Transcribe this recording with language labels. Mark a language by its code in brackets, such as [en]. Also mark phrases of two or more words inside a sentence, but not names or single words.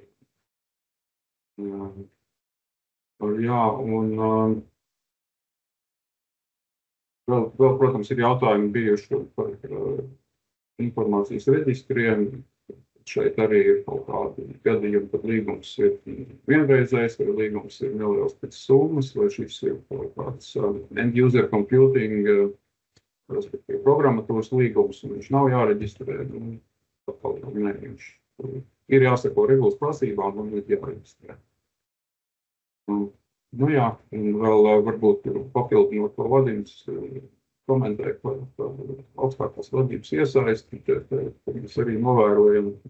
[lv] Jā, un Vēl, protams, ir jautājumi bijuši par informācijas reģistriem. Šeit arī ir kaut kādi gadījumi, kad līgums ir vienreizējs, vai līgums ir neliels pēc summas, vai šis ir kaut kāds [en] end-user computing, [lv] respektīvi programmatūras līgums, un viņš nav jāreģistrē. Viņš ir jāseko regulas prasībām, un ir jāreģistrē. Jā, un vēl varbūt papildinot to vadības komentēju par augstākās vadības iesaisti, mēs arī novērojam,